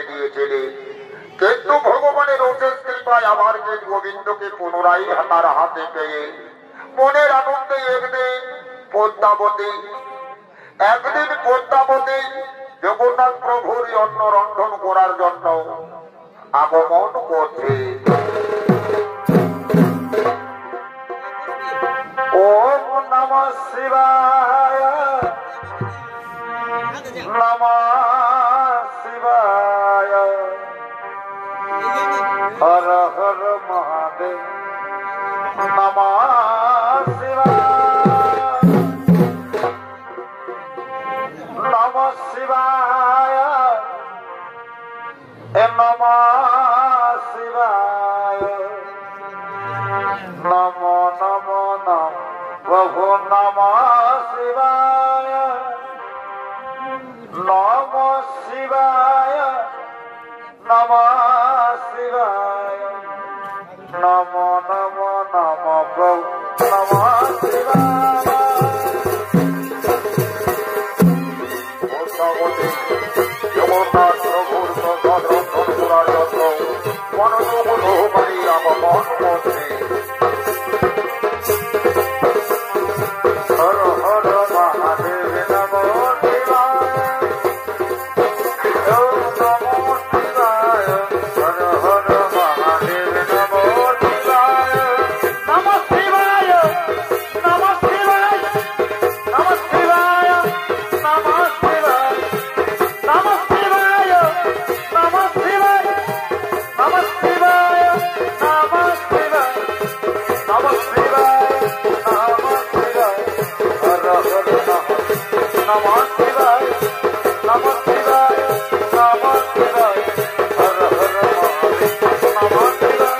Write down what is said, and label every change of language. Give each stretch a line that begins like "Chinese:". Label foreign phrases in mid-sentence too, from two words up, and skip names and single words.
Bangla: দিয়েছিলেন, কিন্তু ভগবানের অশেষ কৃপায় আমার গীত গোবিন্দকে পুনরায় তার হাতে পেয়ে মনের আনন্দে একদিন পদ্মাবতী জগন্নাথ প্রভুর অন্ন রন্ধন করার জন্য আগমন করছে।
Sanskrit: ॐ नमः शिवाय, नमः शिवाय, हर हर महादेव, नमः शिवाय, नमः शिवाय, नमः शिवाय, नमो नमो नम प्रभु नमः शिवाय, नमः शिवाय, नमः शिवाय, नमो नमो नम प्रभु नमः शिवाय।
Bangla: জগন্নাথ প্রভুর প্রসাদ রন্ধন করার জন্য মনোযোগ সহকারী আগমন করছে।
Sanskrit: हर हर महादेव नमो शिवाय, नमो शिवाय, हर हर महादेव नमो शिवाय, नमो शिवाय, नमो शिवाय, नमो शिवाय, नमो शिवाय, नमो शिवाय, नमो शिवाय, नमो शिवाय, नमो शिवाय, नमो शिवाय, नमो शिवाय, हर हर नमो शिवाय, नमो शिवाय, नमो शिवाय, हर हर महादेव नमो शिवाय,